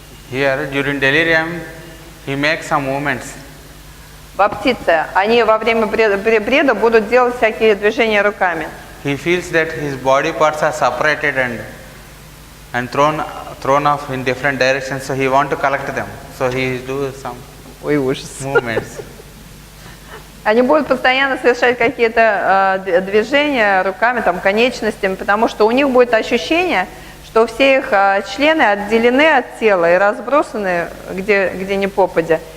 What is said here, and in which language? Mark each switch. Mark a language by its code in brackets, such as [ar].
[en] Here, during delirium, he makes some movements. [ru] Баптиция, они во время бреда будут делать всякие движения руками. [en] He feels that his body parts are separated and thrown off in different directions, so he want to collect them. So he do some movements. [ru] Они будут постоянно совершать какие-то движения руками, там, конечностями, потому что у них будет ощущение, что все их члены отделены от тела и разбросаны где ни попадя.